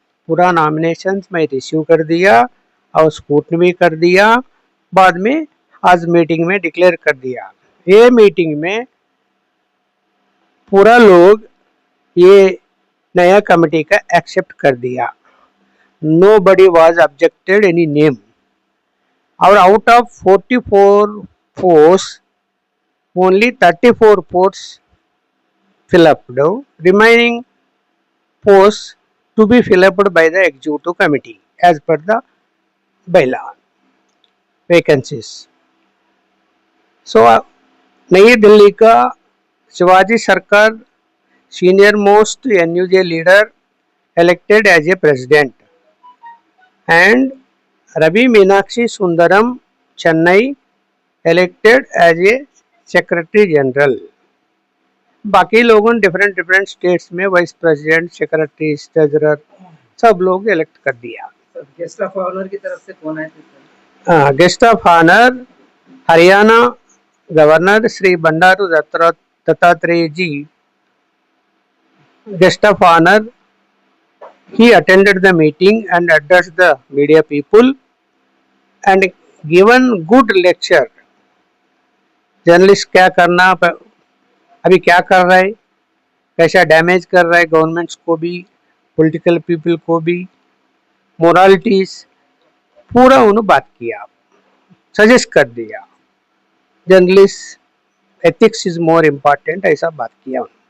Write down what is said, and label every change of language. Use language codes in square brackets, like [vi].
[hi] पूरा नॉमिनेशंस मैं रिसीव कर दिया और स्क्रूटनी भी कर दिया। बाद में आज मीटिंग में डिक्लेयर कर दिया। ये मीटिंग में पूरा लोग ये नया कमेटी का एक्सेप्ट कर दिया। [en] Nobody was objected any name. [hi] और [en] आउट ऑफ 44 posts only 34 posts fill up. Remaining posts to be fill up by the executive committee as per the bylaw vacancies. So New Delhi का Shivaji Sarkar senior most NUJ leader elected as a president and Ravi Meenakshi Sundaram Chennai elected as a secretary general. [hi] बाकी लोगों different states में vice president, secretary, treasurer सब लोग elect कर दिया। गेस्ट ऑफ ऑनर की तरफ से कौन आए थे? Guest of honour Haryana governor Shri Bandaru Dattatreya ji [en] guest of honor. He attended the meeting and addressed the media people and given good lecture. [hi] Journalist क्या करना, अभी क्या कर रहा है, कैसा डैमेज कर रहा है गवर्नमेंट्स को भी, पॉलिटिकल पीपल को भी, मोरालिटीज पूरा उन्होंने बात किया, सजेस्ट कर दिया। [en] journalist ethics is more important, [hi] ऐसा बात किया।